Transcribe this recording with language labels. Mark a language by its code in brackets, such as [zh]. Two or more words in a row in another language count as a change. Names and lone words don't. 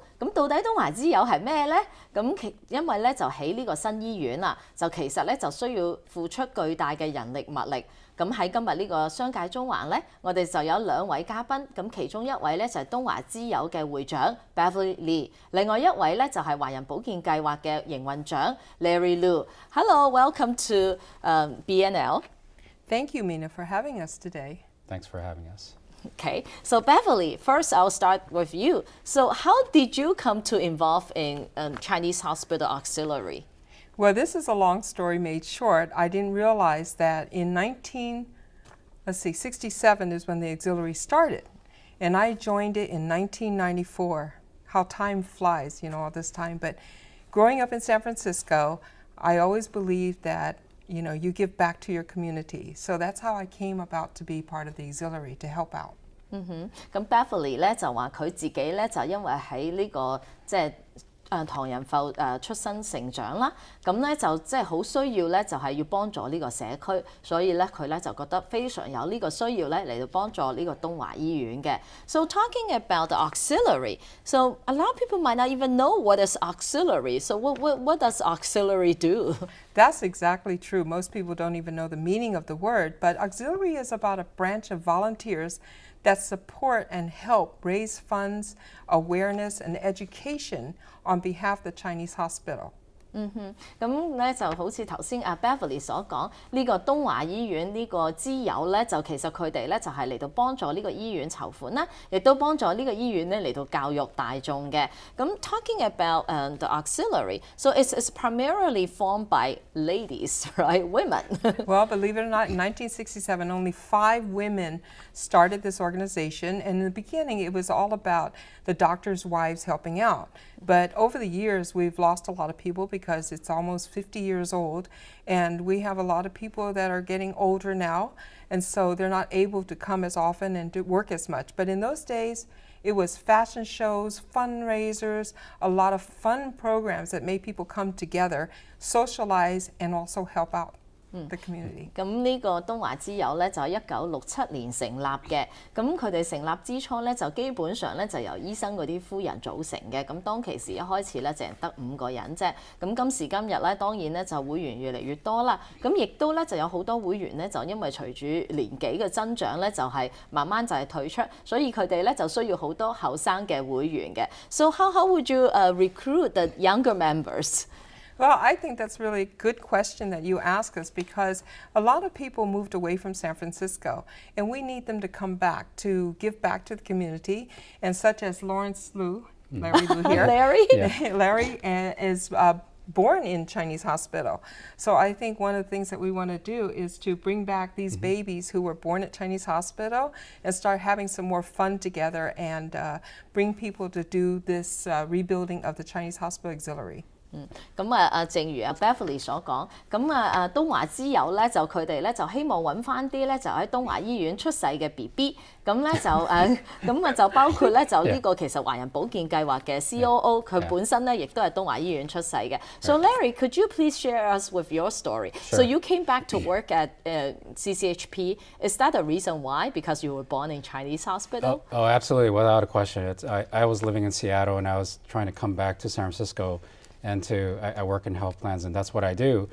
[yue] 咁到底東華之友係咩呢？因為咧就起呢個新醫院啊，就其實咧就需要付出巨大嘅人力物力。咁喺今日呢個商界中環咧，我哋就有2位嘉賓，咁其中一位咧就係東華之友嘅會長 Beverly Lee， 另外一位咧就係華人保健計劃嘅營運長 Larry Liu。 [en] Hello, welcome to BNL. Thank you, Mina, for having us today. Thanks for having us. Okay, so Beverly, first I'll start with you. So how did you come to involve in Chinese Hospital Auxiliary? Well, this is a long story made short. I didn't realize that in 1967 is when the auxiliary started. And I joined it in 1994. How time flies, you know, all this time. But growing up in San Francisco, I always believed that, you know, you give back to your community. So that's how I came about to be part of the auxiliary, to help out. [yue] 咁 Beverly 咧就話佢自己咧就因為喺呢個即係唐人埠出生成長啦，咁咧就即係好需要咧就係要幫助呢個社區，所以咧佢咧就覺得非常有呢個需要咧嚟到幫助呢個東華醫院嘅。 [en] So talking about the auxiliary, so a lot of people might not even know what is auxiliary. So what does auxiliary do? That's exactly true. Most people don't even know the meaning of the word, but auxiliary is about a branch of volunteers that support and help raise funds, awareness, and education on behalf of the Chinese hospital. [yue] 咁咧就好似頭先Beverly 所講，呢個東華醫院呢個之友咧，就其實佢哋咧就係嚟到幫助呢個醫院籌款啦，亦都幫助呢個醫院咧嚟到教育大眾嘅。 [en] 咁 talking about the auxiliary, so it's primarily formed by ladies, right? Women. Well, believe it or not, in 1967, only 5 women started this organization. And in the beginning, it was all about the doctors' wives helping out. But over the years, we've lost a lot of people because it's almost 50 years old. And we have a lot of people that are getting older now. And so they're not able to come as often and do work as much. But in those days, it was fashion shows, fundraisers, a lot of fun programs that made people come together, socialize, and also help out the community. [yue] 咁呢個東華之友咧就係1967年成立嘅，咁佢哋成立之初咧就基本上咧就由醫生嗰啲夫人組成嘅，咁當其時一開始咧淨係得5個人啫，咁今時今日咧當然咧就會員越嚟越多啦，咁亦都咧就有好多會員咧就因為隨住年紀嘅增長咧就係慢慢就係退出，所以佢哋咧就需要好多後生嘅會員嘅。 [en] So how would you recruit the younger members? Well, I think that's really a good question that you ask us because a lot of people moved away from San Francisco and we need them to come back to give back to the community, and such as Lawrence Liu, Larry Liu here. Larry? Yeah. Larry is born in Chinese hospital. So I think one of the things that we want to do is to bring back these babies who were born at Chinese hospital and start having some more fun together and bring people to do this rebuilding of the Chinese Hospital Auxiliary. [yue] 咁正如Beverly 所講，咁東華之友咧就佢哋咧就希望揾翻啲咧就喺東華醫院出世嘅 BB， 咁咧就咁就包括咧就呢個其實華人保健計劃嘅 COO， 佢本身咧亦都係東華醫院出世嘅。 [en] So Larry, could you please share us with your story? Sure. So you came back to work at CCHP. Is that the reason why? Because you were born in Chinese hospital? Oh, absolutely, without a question. I was living in Seattle and I was trying to come back to San Francisco, and I work in health plans, and that's what I do.